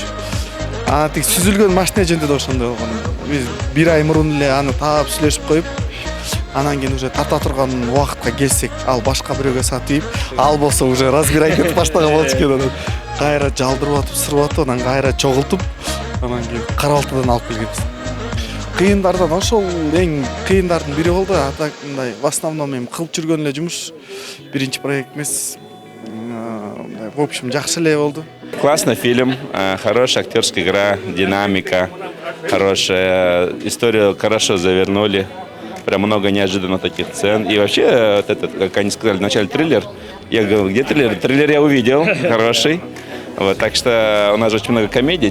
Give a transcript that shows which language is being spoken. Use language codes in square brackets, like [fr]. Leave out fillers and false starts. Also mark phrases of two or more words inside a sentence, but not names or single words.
[ky] Тик сүзүлгөн машина жөнүндө да ошондой болгон. Биз бир ай мурун эле аны таап сүйлөшүп коюп, анан кийин уже тарта турган убакытка келсек, ал башка бирөөгө сатып, ал болсо [ru] уже разбирать [ky] этип баштаган болчу экен. Анан кайра жалдырып атып, сырып атып, анан кайра чогултуп, анан кийин Карабалтыдан алып келгенбиз. Кыйындардан ошол эң кыйындардын бири болду. Атак мындай [ru] в основном [ky] эми кылып жүргөн эле жумуш. Биринчи проект эмес. [ru] В общем, [ky] жакшы эле болду. [ru] Классный фильм, хорошая актерская игра, динамика, хорошая историю, хорошо завернули. Прям много неожиданно таких сцен. И вообще, вот этот, как они сказали, в начале триллер. Я говорю, где триллер? Триллер я увидел, хороший. Вот, так что у нас очень много комедий.